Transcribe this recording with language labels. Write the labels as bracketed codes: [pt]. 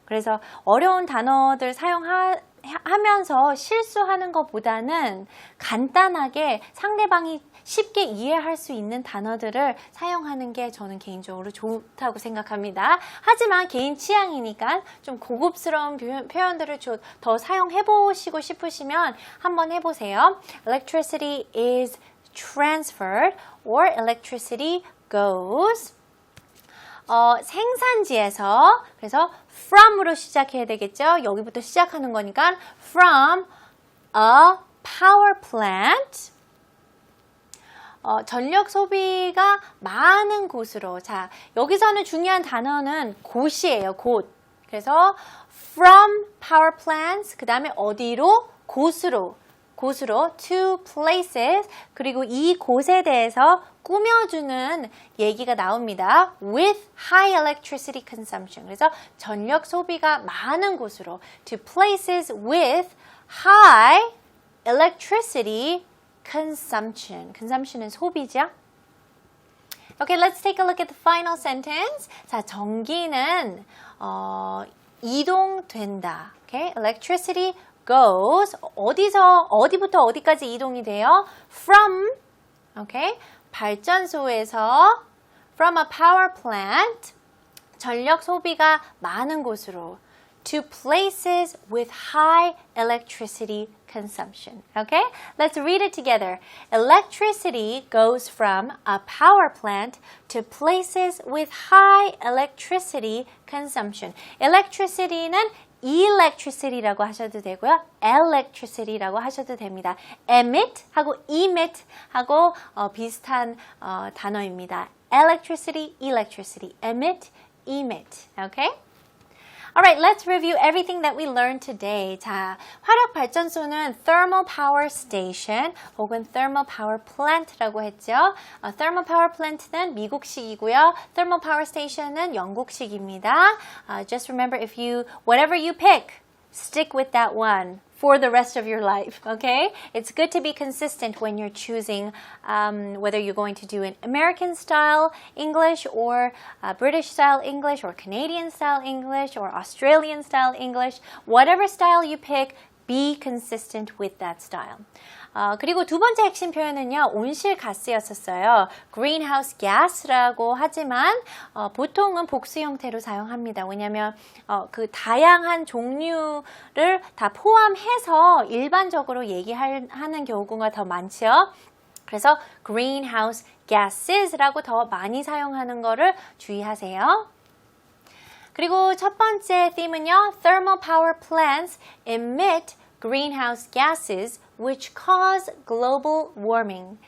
[ko] 그래서 어려운 단어들 사용하면서 실수하는 것보다는 간단하게 상대방이 쉽게 이해할 수 있는 단어들을 사용하는 게 저는 개인적으로 좋다고 생각합니다. 하지만 개인 취향이니까 좀 고급스러운 표현들을 더 사용해보시고 싶으시면 한번 해보세요. [en] Electricity is transferred or electricity goes. [ko] 생산지에서, 그래서 from으로 시작해야 되겠죠. 여기부터 시작하는 거니까 [en] from a power plant. [ko] 전력 소비가 많은 곳으로. 자, 여기서는 중요한 단어는 곳이에요. 곳. 그래서 [en] from power plants, [ko] 그 다음에 어디로? 곳으로 [en] to places. [ko] 그리고 이 곳에 대해서 꾸며주는 얘기가 나옵니다. [en] With high electricity consumption. [ko] 그래서 전력 소비가 많은 곳으로 [en] to places with high electricity consumption. [ko] consumption은 소비죠. [en] Okay, let's take a look at the final sentence. [ko] 자, 전기는 이동된다. [en] Okay, electricity goes. [ko] 어디부터 어디까지 이동이 돼요? [en] From, okay, [ko] 발전소에서 [en] from a power plant, [ko] 전력 소비가 많은 곳으로 [en] to places with high electricity consumption. Okay? Let's read it together. Electricity goes from a power plant to places with high electricity consumption. [ko] Electricity는 electricity라고 하셔도 되고요. electricity라고 하셔도 됩니다. emit 하고 emit 하고 비슷한 단어입니다. electricity, electricity, emit, emit. Okay? [en] Alright, let's review everything that we learned today. [ko] 자, 화력 발전소는 [en] thermal power station 혹은 thermal power plant라고 했죠. [ko] thermal power plant는 미국식이고요. thermal power station은 영국식입니다. [en] Just remember whatever you pick, stick with that one for the rest of your life, okay? It's good to be consistent when you're choosing whether you're going to do an American style English or British style English or Canadian style English or Australian style English. Whatever style you pick, be consistent with that style. [ko] 그리고 두 번째 핵심 표현은요, 온실가스였었어요. greenhouse gas라고 하지만 보통은 복수 형태로 사용합니다. 왜냐하면 그 다양한 종류를 다 포함해서 일반적으로 얘기하는 경우가 더 많죠. 그래서 greenhouse gases라고 더 많이 사용하는 거를 주의하세요. 그리고 첫 번째 theme은요, [en] thermal power plants emit greenhouse gases which cause global warming.